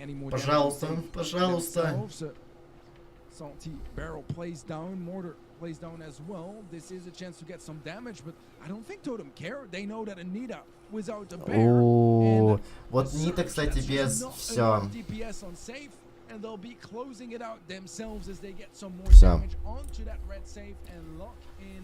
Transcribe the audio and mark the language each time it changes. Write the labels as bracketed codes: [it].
[ru] Пожалуйста, пожалуйста. [en] Salty barrel plays down, mortar plays down as well. This is a chance to get some damage, but I don't think Totem care. They know that Anita without a bear. [ru] О, вот Нита, кстати, без все. [en] And they'll be closing it out themselves as they get some more [ru] Всё. [en] damage onto that red save and lock in